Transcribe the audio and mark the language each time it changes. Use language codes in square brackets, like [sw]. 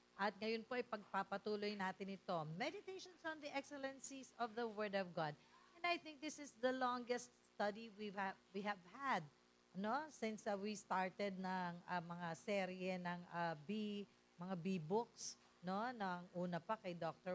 [tl] At ngayon po ay pagpapatuloy natin ito. [en] Meditations on the excellencies of the Word of God. And I think this is the longest study we have had. No, since we started [tl] ng mga serye ng mga B-books, no, ng una pa kay Dr.